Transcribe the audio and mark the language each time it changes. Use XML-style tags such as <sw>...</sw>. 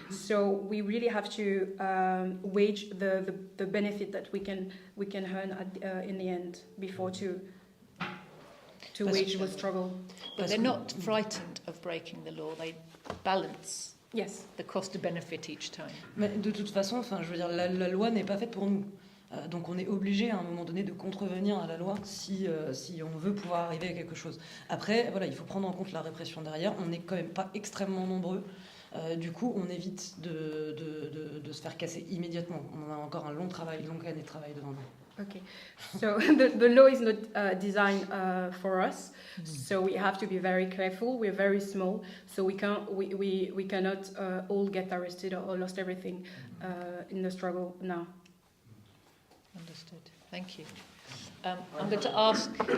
<en>So we really have to wage the benefit that we can earn in the end before to wage the struggle. But they're not frightened of breaking the law. They balance the cost to benefit each time.</en> <fr>Mais de toute façon, je veux dire, la loi n'est pas faite pour nous. Donc on est obligé à un moment donné de contrevenir à la loi si on veut pouvoir arriver à quelque chose. Après, il faut prendre en compte la répression derrière. On n'est quand même pas extrêmement nombreux. Du coup, on évite de se faire casser immédiatement. On a encore une longue année de travail devant nous.</fr> <en>Okay, so the law is not designed for us, so we have to be very careful. We're very small, so we cannot all get arrested or lost everything in the struggle now. Understood. Thank you. I'm going to ask.</en>